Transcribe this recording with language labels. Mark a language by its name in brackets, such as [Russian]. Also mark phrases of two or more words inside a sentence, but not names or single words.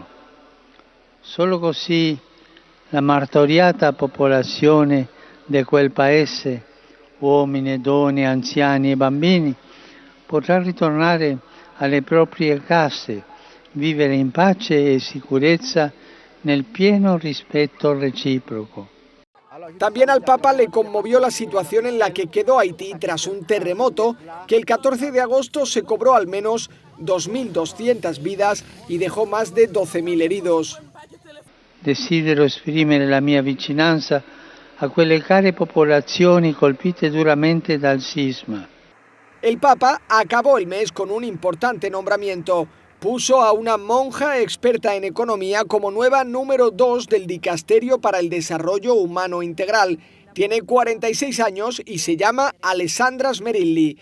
[Italian] Solo così la martoriata popolazione di quel paese, uomini, donne, anziani e bambini, potrà ritornare alle proprie case, vivere in pace e sicurezza nel pieno rispetto reciproco. [Spanish] También al Papa le conmovió la situación en la que quedó Haití tras un terremoto que el 14 de agosto se cobró al menos 2.200 vidas y dejó más de 12.000 heridos. [Italian] Desidero esprimere la mia vicinanza a quelle care popolazioni colpite duramente dal sisma. [Spanish] El Papa acabó el mes con un importante nombramiento. Puso a una monja experta en economía como nueva número 2 del Dicasterio para el Desarrollo Humano Integral. Tiene 46 años y se llama Alessandra Smerilli.